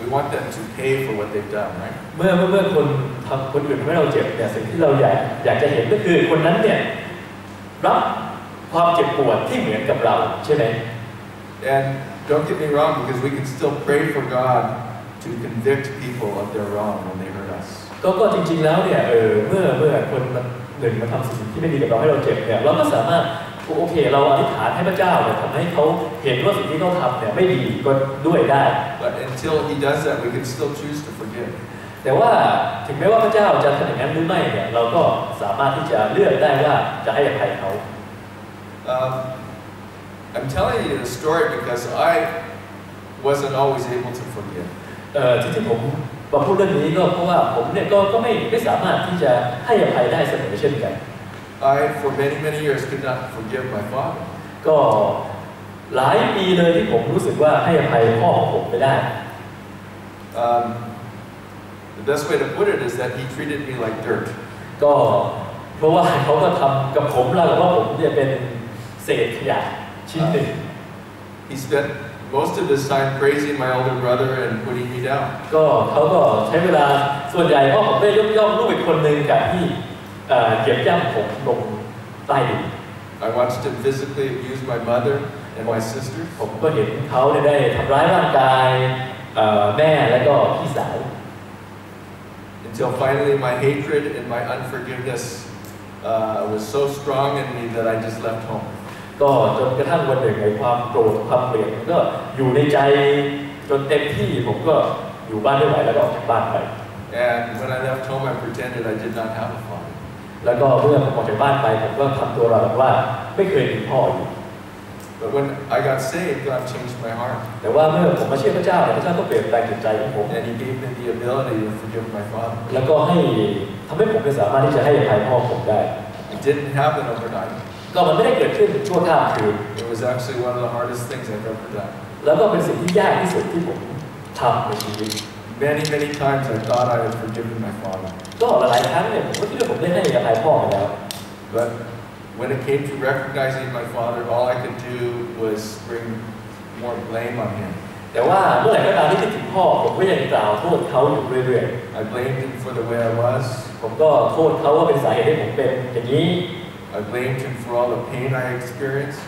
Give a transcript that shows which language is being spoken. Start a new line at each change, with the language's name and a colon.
English: We want them to pay for what they've done, right?
Thai: เมื่อคนอื่นทำให้เราเจ็บเนี่ยสิ่งที่เราอยากจะเห็นก็คือคนนั้นเนี่ยรับความเจ็บปวดที่เหมือนกับเราใช่ไหม
English: And don't get me wrong, because we can still pray for God to convict people of their wrong when they hurt us.
Thai: ก็จริงๆแล้วเนี่ยเมื่อคนหนึ่งมาทำสิ่งที่ไม่ดีกับเราให้เราเจ็บเนี่ยเราก็สามารถโอเคเราอธิษฐานให้พระเจ้าเนี่ยทำให้เขาเห็นว่าสิ่งที่เขาทำเนี่ยไม่ดีก็ด้วยได้
English: But until He does that, we can still choose to forgive.
Thai: แต่ว่าถึงแม้ว่าพระเจ้าจะทำอย่างนั้นหรือไม่เนี่ยเราก็สามารถที่จะเลือกได้ว่าจะให้อภัยเขา
English: I'm telling you the story because I wasn't always able to forgive.
Thai: ที่ผมมาพูดเรื่องนี้ก็เพราะว่าผมเนี่ยก็ไม่สามารถที่จะให้อภัยได้เสมอเช่นกัน
English: I for many years could not forgive my father.
Thai: ก็หลายปีเลยที่ผมรู้สึกว่าให้อภัยพ่อของผมไม่ได้
English: The best way to put it is that he treated me like dirt.
Thai: ก็เพราะว่าเขาก็ทำกับผมแล้วว่าผมเนี่ยเป็นเศษขยะชิ้นหนึ่ง
English: He spent most of his time praising my older brother and putting me down.
Thai: ก็เขาก็ใช้เวลาส่วนใหญ่พ่อผมได้ยกย่องลูกอีกคนหนึ่งกับที่เหยียบย่ำผมลงใต้ดิน
English: I watched him physically abuse my mother and my sister.
Thai: ผมก็เห็นเขาได้ทำร้ายร่างกายแม่และก็พี่สาว
English: Until finally my hatred and my unforgiveness was so strong in me that I just left home.
Thai: ก็จนกระทั่งวันหนึ่งในความโกรธความเกลียดก็อยู่ในใจจนเต็มที่ผมก็อยู่บ้านไม่ไหวแล้วก็ออกจากบ้านไป
English: And when I left home, I pretended I did not have a father.
Thai: แล้วก็เมื่อผมออกจากบ้านไปผมก็ทำตัวเราแบบว่าไม่เคยมีพ่ออยู่
English: But when I got saved, God changed my heart.
Thai: แต่ว่าเมื่อผมมาเชื่อพระเจ้าพระเจ้าก็เปลี่ยนแปลงจิตใจของผม
English: And He gave me the ability to forgive my father.
Thai: แล้วก็ทำให้ผมสามารถที่จะให้อภัยพ่อผมได้
English: It didn't happen overnight.
Thai: ก็มันไม่ได้เกิดขึ้นชั่วข้ามคืน
English: It was actually one of the hardest things I've ever done.
Thai: แล้วก็เป็นสิ่งที่ยากที่สุดที่ผมทำในชีวิต
English: Many times I thought I had forgiven my father.
Thai: ก็หลายครั้งเนี่ยผมก็คิดว่าผมได้ให้อภัยพ่อไปแล้ว
English: But when it came to recognizing my father, all I could do was bring more blame on him.
Thai: แต่ว่าเมื่อไหร่ก็ตามที่คิดถึงพ่อผมก็ยังกล่าวโทษเขาอยู่เรื่อย
English: I blamed him for the way I was.
Thai: ๆผมก็โทษเขาว่าเป็นสาเหตุให้ผมเป็นอย่างนี้
English: I blamed him for all the pain I experienced.